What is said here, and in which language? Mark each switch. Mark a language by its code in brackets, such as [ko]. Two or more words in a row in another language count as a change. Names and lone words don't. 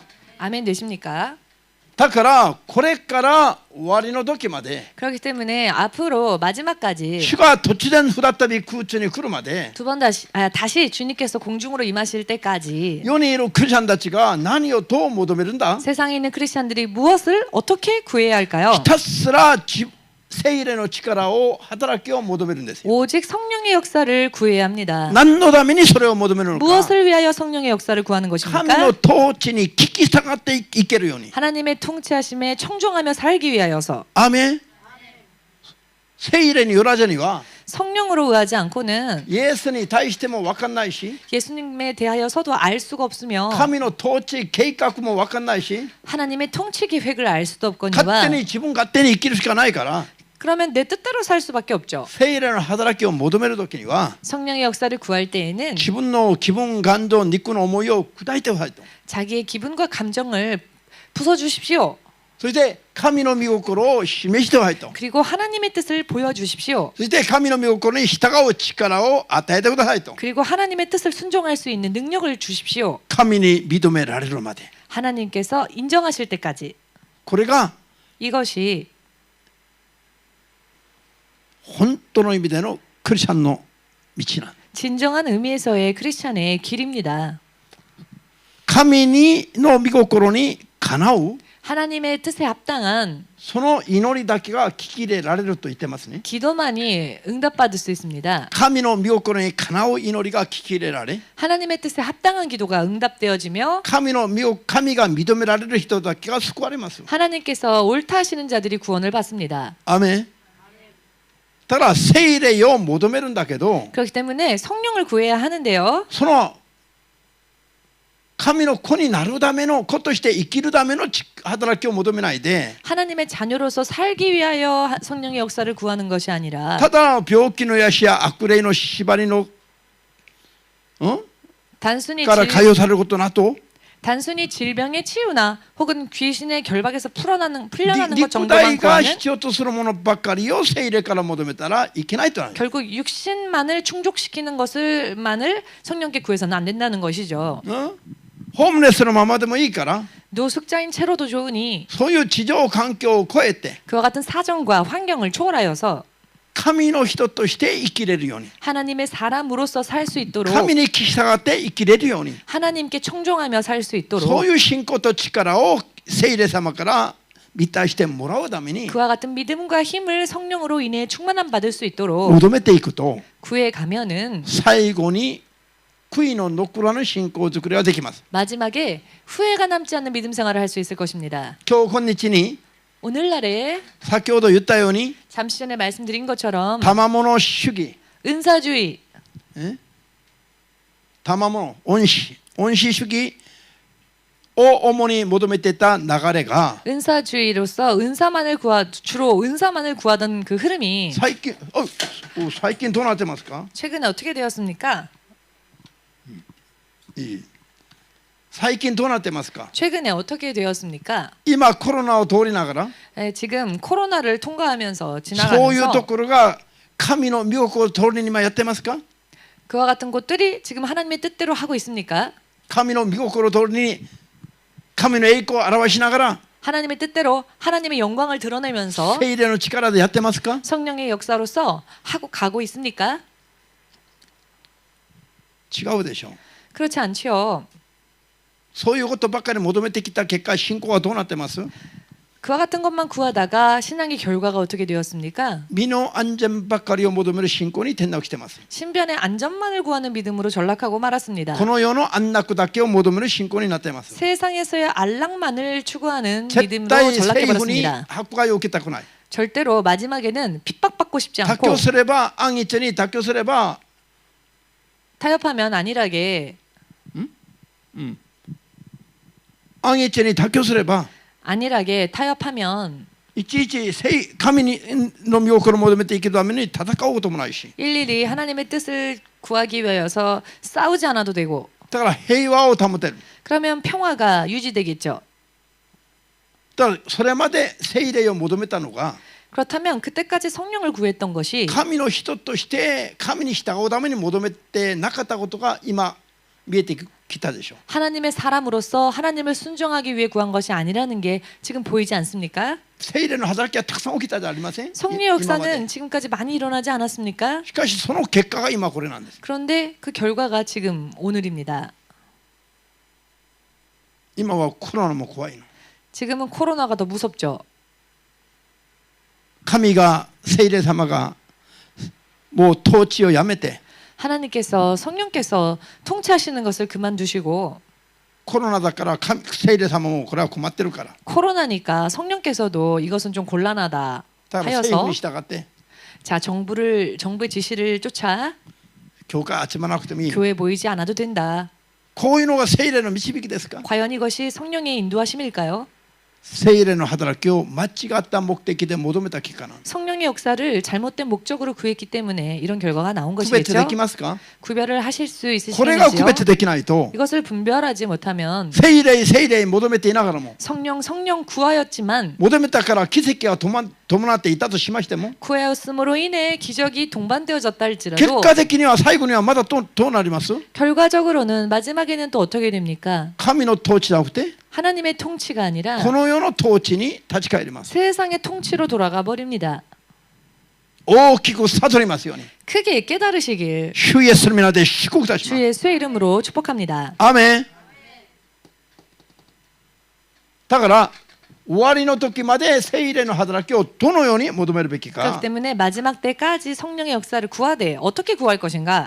[ko] 아멘 되십니까? [ja] だからこれから終わりの時まで [ko] 그렇기 때문에 앞으로 마지막까지 [ja] 主が突然再び空中に来るまで [ko] 두 번 다시 주님께서 공중으로 임하실 때까지 [ja] 世にいるクリスチャンたちが何をどう求めるんだ？ [ko] 세상에 있는 크리스찬들이 무엇을 어떻게 구해야 할까요? [ja] ひたすら聖霊の力を働きを求めるんですよ。 [ko] 오직 성령의 역사를 구해야 합니다. [ja] 何のためにそれを求めるのか。 [ko] 무엇을 위하여 성령의 역사를 구하는 [ja] 神 [ko] 것입니까? [ja] の統治に聞き従っていけるように。 [ko] 하나님의 통치하심에 청종하며 살기 위하여서. [ja] アーメン。聖霊によらずには [ko] 성령으로 의하지 않고는 [ja] イエスに対しても分かんないし [ko] 예수님에 대하여서도 알 수가 없으며 [ja] 神の統治計画も分かんないし [ko] 하나님의 통치 계획을 알 수도 [ja] 勝 [ko] 없거니와 [ja] 手に自分勝手に生きるしかないから [ko] 그러면 내 뜻대로 살 수밖에 없죠. [ja] 聖霊の働きを求めるときには [ko] 성령의 역사를 구할 때에는 [ja] 自分の気分感情肉の思いを砕いてくださいと。 [ko] 자기의 기분과 감정을 부숴주십시오. [ja] そして神の御心を示してくださいと。 [ko] 그리고 하나님의 뜻을 보여주십시오. [ja] そして神の御心に従う力を与えてくださいと。 [ko] 그리고 하나님의 뜻을 순종할 수 있는 능력을 주십시오. [ja] 神に認められるまで。 [ko] 하나님께서 인정하실 때까지. [ja] これが [ko] 이것이 [ja] 本当の意味でのクリスチャンの道なん。 [ko] 진정한 의미에서의 크리스찬의 길입니다. [ja] 神の御心にかなう [ko] 하나님의 뜻에 합당한 [ja] その祈りだけが聞き入れられると言ってますね。 [ko] 기도만이 응답받을 수 있습니다. [ja] 神の御心にかなう祈りが聞き入れられ [ko] 하나님의 뜻에 합당한 기도가 응답되어지며 [ja] 神が認められる人だけが救われます。 [ko] 하나님께서 옳다 하시는 자들이 구원을 받습니다. [ja] アメン。だから聖霊を求めるんだけど [ko] 그렇기 때문에 성령을 구해야 하는데요. [ja] その神の子になるための子として生きるための働きを求めないで [ko] 하나님의 자녀로서 살기 위하여 성령의 역사를 구하는 것이 아니라 [ja] ただ病気の癒しや悪霊の縛りの [ko] 단순히 [ja] から解放されることなど [ko] 단순히 질병의 치유나 혹은 귀신의 결박에서 풀려나는 것 [ja] 肉 [ko] 정도만 [ja] 体が [ko] 구하는 [ja] 必要とするものばっかりを聖霊から求めたらいけないとなる。 [ko] 결국 육신만을 충족시키는 것을만을 성령께 구해서는 안 된다는 것이죠. [ja] ホームレスのままでもいいから [ko] 노숙자인 채로도 좋으니 [ja] そういう地上環境を超えて [ko] 그와 같은 사정과 환경을 초월하여서 [ja] 神の人として生きれるように [ko] 하나님의 사람으로서 살 수 있도록 [ja] 神に聞き従って生きれるように [ko] 하나님께 청종하며 살 수 [ja] そう [ko] 있도록 [ja] いう信仰と力を聖霊様から満たしてもらうために [ko] 그와 같은 믿음과 힘을 성령으로 인해 충만함 받을 수 있도록 [ja] 求めていくと [ko] 구해 가면은 [ja] 最後に悔いの残らぬ信仰作りができます。 [ko] 마지막에 후회가 남지 않는 믿음 생활을 할 수 있을 것입니다. [ja] 今日今日に [ko] 오늘날에 [ja] 先ほど言ったように [ko] 잠시 전에 말씀드린 것처럼 [ja] 賜物主義 [ko] 은사주의, [ja] 賜物恩師主義を主に求めていた流れが [ko] 은사주의로서 주로 은사만을 구하던 그 흐름이 [ja] 最近どうなってますか？ [ko] 최근에 어떻게 되었습니까? [ja] 最近どうなってますか？ [ko] 최근에 어떻게 되었습니까? [ja] 今コロナを通りながら [ko] 지금 코로나를 통과하면서 [ja] そういうと [ko] 지나가면서 [ja] ころが神の御心を通りに今やってますか？ [ko] 그와 같은 곳들이 지금 하나님의 뜻대로 하고 있습니까? [ja] 神の御心を通りに神の栄光を表しながら [ko] 하나님의 뜻대로 하나님의 영광을 드러내면서 [ja] 聖霊の力でやってますか？ [ko] 성령의 역사로서 하고 가고 있습니까? [ja] 違うでしょう。 [ko] 그렇지 않지요. [ja] そういうことばっかり求めてきた結果信仰はどうなってます？ [ko] 그와 같은 것만 구하다가 신앙의 결과가 어떻게 되었습니까? [ja] 身の安全ばっかりを求める信仰に転落してます。 [ko] 신변의 안전만을 구하는 믿음으로 전락하고 말았습니다. [ja] この世の安楽だけを求める信仰になっています。 [ko] 세상에서의 안락만을 추구하는 [ja] 絶 [ko] 믿음으로 [ja] 対政府に [ko] 전락해버렸습니다. [ja] 迫害を受けたくない。 [ko] 절대로 마지막에는 핍박받고 싶지 않고 [ja] 妥協すれば安逸に妥協すれば [ko] 타협하면 안일하게 [ja] 安逸に妥協すれば [ko] 안일하게 타협하면 [ja] いちいち神の御心を求めて生きるために戦うこともないし [ko] 일일이 하나님의 뜻을 구하기 위해서 싸우지 않아도 되고 [ja] だから平和を保てる [ko] 그러면 평화가 유지되겠죠. [ja] だからそれまで聖霊を求めたのが [ko] 그렇다면 그때까지 성령을 구했던 것이 [ja] 神の人として神に従うために求めてなかったことが今見えてきたでしょう [ko] 하나님의 사람으로서 하나님을 순종하기 위해 구한 것이 아니라는 게 지금 보이지 않습니까? [ja] 聖霊の働きはたくさん起きたじゃありません [ko] 성령 역사는 지금까지 많이 일어나지 않았습니까? [ja] しかしその結果が今これなんです [ko] 그런데 그 결과가 지금 오늘입니다. [ja] 今はコロナも怖いの [ko] 지금은 코로나가 더 무섭죠. [ja] 神が聖霊様がもう統治をやめて [ko] 하나님께서 성령께서 통치하시는 것을 그만두시고 [ja] コロナだから聖霊様もこれは困ってるから [ko] 코로나니까 성령께서도 이것은 좀 곤란하다 [ja] だから政府 [ko] 하여서 [ja] に従って [ko] 자 정부의 지시를 쫓아 [ja] 教会集まらなくてもいい [ko] 교회 모이지 않아도 된다. [ja] こういうのが聖霊の導きですか [ko] 과연 이것이 성령의 인도하심일까요? [ja] 聖霊の働きを間違った目的で求めた結果なんです [ko] 성령의 역사를 잘못된 목적으로 구했기 때문에 이런 결과가 나온 [ja] 区別で [ko] 것이겠죠. [ja] きますか [ko] 구별을 하실 수 [ja] これが区 [ko] 있으시겠지요? [ja] 別できないと [ko] 이것을 분별하지 못하면 [ja] 聖霊求めていながらも [ko] 성령 구하였지만 [ja] 求めたから奇跡が伴っていたとしましても [ko] 구하였음으로 인해 기적이 동반되어졌다 [ja] 結 [ko] 할지라도 [ja] 果的には最後にはまだどうなります [ko] 결과적으로는 마지막에는 또 어떻게 됩니까? [ja] 神の統治じゃなくて [ko] 하나님의 통치가 아니라 [ja] この世の統治に立ち返ります [ko] 세상의 통치로 돌아가 버립니다. [ja] 大きく悟りますように [ko] 크게 깨달으시길 [ja] 主イエスの皆で祝福いたしま [ko] 주 [ja] す [ko] 예수의 이름으로 축복합니다. [ja] アーメンだから終わりの時まで聖霊の働きをどのように求めるべき [ko] 그렇기 [ja] か [ko] 때문에 마지막 때까지 성령의 역사를 구하되 어떻게 구할 것인가?